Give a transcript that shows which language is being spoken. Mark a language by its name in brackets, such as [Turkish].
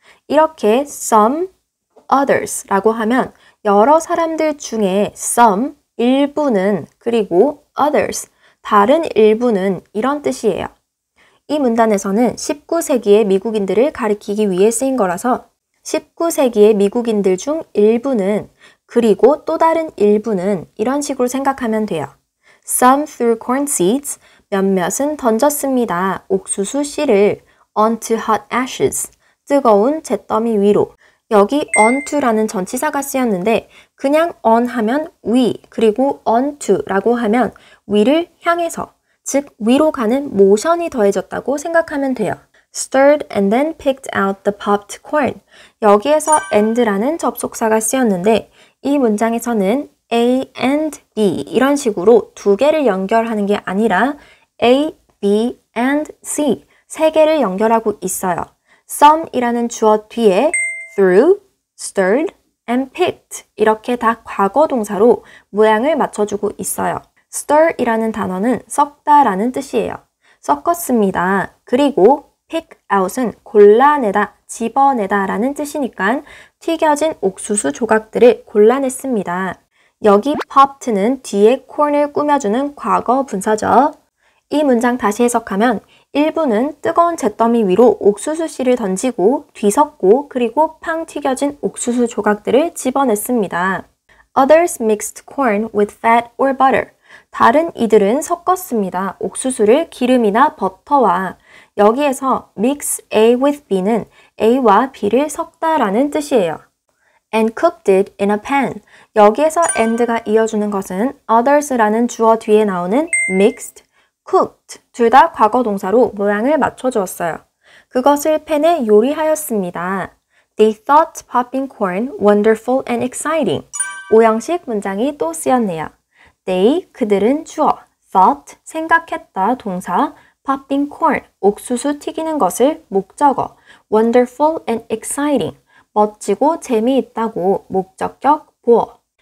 [Korean] 이렇게 some, others라고 하면 여러 사람들 중에 some, 일부는 그리고 others, 다른 일부는 이런 뜻이에요. 이 문단에서는 19세기의 미국인들을 가리키기 위해 쓰인 거라서 19세기의 미국인들 중 일부는 그리고 또 다른 일부는 이런 식으로 생각하면 돼요. [English] Some threw corn seeds, 몇몇은 던졌습니다. [Korean] 옥수수 씨를 onto hot ashes, 뜨거운 잿더미 위로. 여기 onto라는 전치사가 쓰였는데 그냥 on 하면 위, 그리고 onto라고 하면 위를 향해서, 즉 위로 가는 모션이 더해졌다고 생각하면 돼요. [English] Stirred and then picked out the popped corn. [Korean] 여기에서 and라는 접속사가 쓰였는데 이 문장에서는 A and B 이런 식으로 두 개를 연결하는 게 아니라 A, B and C 세 개를 연결하고 있어요. some이라는 주어 뒤에 threw, stirred and picked 이렇게 다 과거 동사로 모양을 맞춰주고 있어요. stir이라는 단어는 섞다라는 뜻이에요. 섞었습니다. 그리고 pick out은 골라내다, 집어내다 라는 뜻이니까 튀겨진 옥수수 조각들을 골라냈습니다. 여기 popped는 뒤에 corn을 꾸며주는 과거 분사죠. 이 문장 다시 해석하면 일부는 뜨거운 잿더미 위로 옥수수 씨를 던지고 뒤섞고 그리고 팡 튀겨진 옥수수 조각들을 집어냈습니다. [English] Others mixed corn with fat or butter. [Korean] 다른 이들은 섞었습니다. 옥수수를 기름이나 버터와. 여기에서 mix A with B는 A와 B를 섞다라는 뜻이에요. [English] And cooked it in a pan. [Korean] 여기에서 and가 이어주는 것은 others라는 주어 뒤에 나오는 mixed, cooked 둘 다 과거 동사로 모양을 맞춰주었어요. 그것을 팬에 요리하였습니다. [English] They thought popping corn wonderful and exciting. [Korean] 오형식 문장이 또 쓰였네요. They, 그들은 주어, thought, 생각했다 동사, popping corn, 옥수수 튀기는 것을 목적어, wonderful and exciting, 멋지고 재미있다고 목적격, 보어.